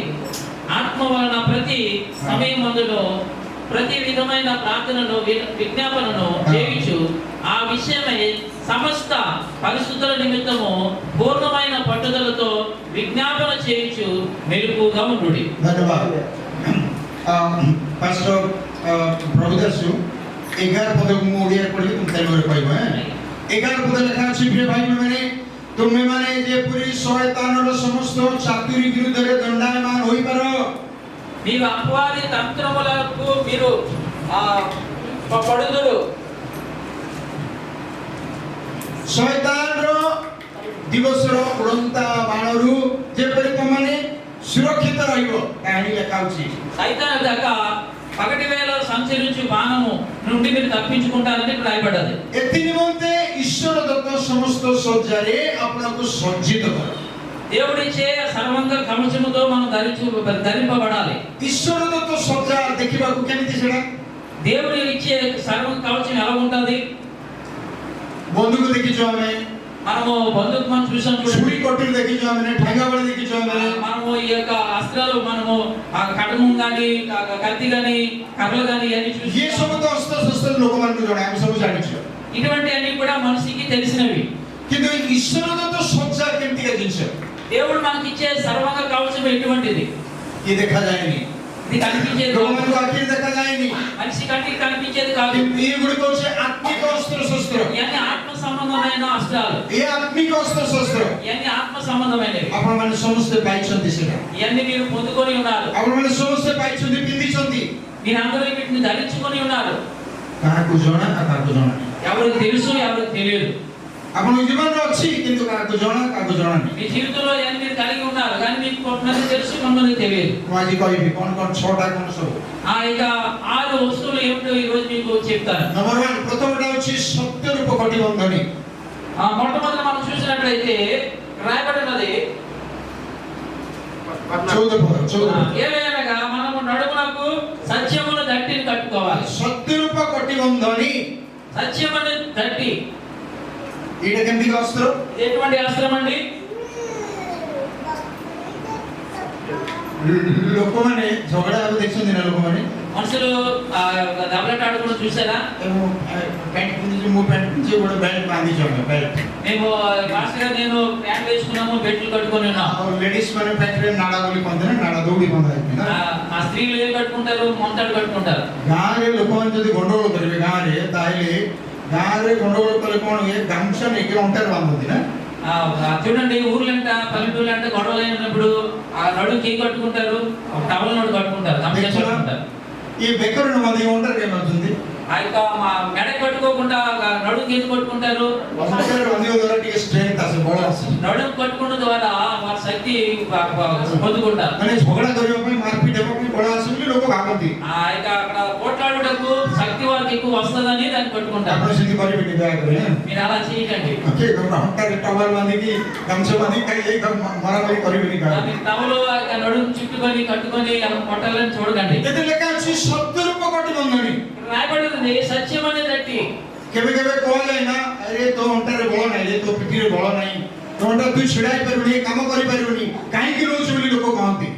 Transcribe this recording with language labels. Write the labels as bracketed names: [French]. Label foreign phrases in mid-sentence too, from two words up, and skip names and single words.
[Telugu] ఆత్మ వలన ప్రతి సమయమందును ప్రతి విధమైన ప్రార్థనను విజ్ఞాపనను చేయించు ఆ విషయమై సమస్త పరిశుద్ధుల నిమిత్తము పూర్ణమైన పట్టుదలతో విజ్ఞాపన చేయించు మెలుపుగా ఉండుడి. [Odia] ଧନ୍ୟବାଦ। ପାଷ୍ଟର ପ୍ରଭୁଦାସୁ 11 ପଦକୁ ମୁଁ ଓଡ଼ିଆରେ ପଢ଼ିବି, ତୁମେ ତେଲୁଗୁରେ କହିବ। 11 ପଦ ଲେଖା ଅଛି, ପ୍ରିୟ ଭାଇମାନେ ତୁମେମାନେ ଯେପରି ଶୟତାନର ସମସ୍ତ ଚାତୁରୀ ବିରୁଦ୍ଧରେ ଦଣ୍ଡାୟମାନ ହୋଇପାର। [Telugu] మీరు అపవాది తంత్రములకు మీరు పడుదురు। [Odia] ଶୟତାନର ଦିବସର ଉଡ଼ନ୍ତା ବାଣରୁ ଯେପରି ତୁମମାନେ ସୁରକ୍ଷିତ ରହିବ। କାହିଁକି ଲେଖା ହେଉଛି? [Telugu] సైతాను దాకా పగటి వేళ సంచరించు బాణము నుండి మీరు తప్పించుకుంటారని రాయబడ్డది। [Odia] ଏଥି ନିମନ୍ତେ ଈଶ୍ୱର ଦତ୍ତ ସମସ୍ତ ସଜ୍ଜାରେ ଆପଣଙ୍କୁ ସଜ୍ଜିତ କର। [Telugu] దేవుడిచ్చే సర్వంగ కవచముతో మనం ధరింపబడాలి। [Odia] ଈଶ୍ୱର ଦତ୍ତ ସଜ୍ଜା ଦେଖିବାକୁ କେମିତି ସେଟା? [Telugu] దేవుడు ఇచ్చే సర్వంగ కవచం ఎలా ఉంటది? [Odia] ବନ୍ଧୁକୁ ଦେଖିଛୁ ଆମେ, [Telugu] మనము బంధుకు మనం చూసాం, [Odia] ଛୁରୀ କଟୁରୀ ଦେଖିଛୁ ଆମେ, ଠେଙ୍ଗା ବଳି ଦେଖିଛୁ ଆମେ, [Telugu] మనము ఈ యొక్క అస్త్రాలు మనము కటము గాని కత్తి గాని కర్రలు గాని అన్ని చూసి [Odia] ଇଏ ସବୁ ତ ଅସ୍ତ୍ର ଶସ୍ତ୍ର ଲୋକମାନଙ୍କୁ ଜଣା, ଆମେ ସବୁ ଜାଣିଛୁ। [Telugu] ఇటువంటి అన్ని కూడా మనిషికి తెలిసినవి। [Odia] କିନ୍ତୁ ଈଶ୍ୱର ଦତ୍ତ ସଜ୍ଜା କେମିତିକା ଜିନିଷ? [Telugu] దేవుడు మనకి ఇచ్చే సర్వంగ కవచం ఎటువంటిది? [Odia] ଇଏ ଦେଖାଯାଏନି, [Telugu] ఇది కనిపించేది కాదు, [Odia] ଲୋକମାନଙ୍କୁ ଆଖିରେ ଦେଖାଯାଏନି। [Telugu] మనిషి కంటికి కనిపించేది కాదు। [Odia] କିନ୍ତୁ ଇଏ ଗୁଡ଼ିକ ହେଉଛି ଆତ୍ମିକ ଅସ୍ତ୍ର ଶସ୍ତ୍ର। [Telugu] ఇవన్నీ ఆత్మ సంబంధమైన అస్త్రాలు, [Odia] ଏ ଆତ୍ମିକ ଅସ୍ତ୍ର ଶସ୍ତ୍ର [Telugu] ఇవన్నీ ఆత్మ సంబంధమైనవి। [Odia] ଆପଣମାନେ ସମସ୍ତେ ପାଇଛନ୍ତି ସେଟା, [Telugu] ఇవన్నీ మీరు పొందుకొని ఉన్నారు, [Odia] ଆପଣମାନେ ସମସ୍ତେ ପାଇଛନ୍ତି, ପିନ୍ଧିଛନ୍ତି। [Telugu] మీరందరూ వీటిని ధరించుకొని ఉన్నారు। [Odia] କାହାକୁ ଜଣା ଆଉ କାହାକୁ ଜଣା ନାହିଁ। [Telugu] ఎవరికి తెలుసు ఎవరికి తెలియదు। [Odia] ଆପଣଙ୍କ ଜୀବନରେ ଅଛି, କିନ୍ତୁ କାହାକୁ ଜଣା କାହାକୁ ଜଣା ନାହିଁ। [Telugu] మీ జీవితంలో ఇవన్నీ మీరు కలిగి ఉన్నారు, కానీ మీకు కొంతమంది తెలుసు కొంతమంది తెలియదు। [Odia] ମୁଁ ଆଜି କହିବି କ'ଣ କ'ଣ 6ଟା କ'ଣ ସବୁ। [Telugu] ఇక 6 వస్తువులు ఏమిటో ఈ రోజు మీకు చెప్తాను। [Odia] ନମ୍ବର 1 ପ୍ରଥମଟା ହେଉଛି ସତ୍ୟ ରୂପ କଟିବନ୍ଧନୀ। [Telugu] మొట్టమొదటి మనం చూసినట్లయితే రాయబడినది 14 ఏలయనగా మనము నడుమునకు సత్యమును దట్టిని కట్టుకోవాలి। [Odia] ସତ୍ୟ ରୂପ କଟିବନ୍ଧନୀ, [Telugu] సత్యమును దట్టి [Odia] ଏଇଟା କେମିତି ଅସ୍ତ୍ର? [Telugu] ఎటువంటి అస్త్రం అండి? [Odia] ଲୋକମାନେ ଝଗଡ଼ା ହେବେ ଦେଖିଛନ୍ତି ନା? ଲୋକମାନେ [Telugu] మనుషులు దెబ్బలాట ఆడుకుని చూసారా? [Odia] ପ୍ୟାଣ୍ଟ ପିନ୍ଧିଛୁ, ମୁଁ ପ୍ୟାଣ୍ଟ ପିନ୍ଧିଛି, ଗୋଟେ ବେଲ୍ଟ ବାନ୍ଧିଛୁ ଆମେ, ବେଲ୍ଟ। [Telugu] మేము మాస్టర్ గారు నేను ప్యాంట్ వేసుకున్నాము, బెల్ట్లు కట్టుకొని ఉన్నాం। [Odia] ଆଉ ଲେଡିସ୍ ମାନେ ପ୍ୟାଣ୍ଟରେ ନାଡ଼ା ବୋଲି କହନ୍ତି ନା, ନାଡ଼ା ଦୌଡ଼ି ବନ୍ଧା ହେଇଛି। [Telugu] ఆ స్త్రీలు ఏం కట్టుకుంటారు? మొంతాడు కట్టుకుంటారు। [Odia] ଗାଁରେ ଲୋକମାନେ ଯଦି ଗଣ୍ଡଗୋଳ କରିବେ ଗାଁରେ, ତାହେଲେ ଗାଁରେ ଗଣ୍ଡଗୋଳ କଲେ କ'ଣ ହୁଏ? ଗାମୁଛା ନେଇକି ଅଣ୍ଟାରେ ବାନ୍ଧନ୍ତି ନା। [Telugu] చూడండి, ఊర్లంట పల్లెటూర్లు అంటే గొడవలు అయినప్పుడు ఆ నడుకి ఏం కట్టుకుంటారు? ఒక టవల్ నడు కట్టుకుంటారు, గమనించారు కట్టుకుంటారు। ఈ బెక్కరును మంది ఒంటరి ఏమవుతుంది? ఆ యొక్క మెడ కట్టుకోకుండా నడుకి ఏం కట్టుకుంటారు? ఒంటరి మంది ద్వారా [Odia] ଟିକେ strength ଆସେ, ବଳ ଆସେ। [Telugu] నడుము కట్టుకున్న ద్వారా వారి శక్తి పొందుకుంటారు। [Odia] ମାନେ ଝଗଡ଼ା କରିବା ପାଇଁ, ମାରପିଟ ହେବା ପାଇଁ ବଳ ଆସେ ବୋଲି ଲୋକ ଭାବନ୍ତି। [Telugu] ఆ యొక్క అక్కడ పోట్లాడుటకు శక్తి వారికి ఎక్కువ వస్తుందని దాన్ని కట్టుకుంటారు। [Odia] ଆପଣ ସେମିତି କରିବେନି ଦୟାକରି। [Telugu] మీరు అలా చేయకండి। [Odia] ଅଣ୍ଟାରେ ଟୱେଲ ବାନ୍ଧିକି ଗାମୁଛା ବାନ୍ଧିକି ମରାମରି କରିବେନି କାହାକୁ। [Telugu] మీరు టవలు నడుము చుట్టుకొని కట్టుకొని కొట్టాలని చూడకండి। [Odia] ଏଥିରେ ଲେଖା ଅଛି ସତ୍ୟ ରୂପ କଟିବନ୍ଧନୀ। [Telugu] రాయబడింది సత్యం అనే దట్టి। [Odia] କେବେ କେବେ କୁହାଯାଏ ନା, ଆରେ ତୋ ଅଣ୍ଟାରେ ବଳ ନାହିଁ, ରେ ତୋ ପିଠିରେ ବଳ ନାହିଁ, ତୋ ଅଣ୍ଟା ତୁ ଛିଡ଼ା ହେଇପାରିବୁନି, କାମ କରିପାରିବୁନି, କାହିଁକି ରହୁଛୁ ବୋଲି ଲୋକ କହନ୍ତି।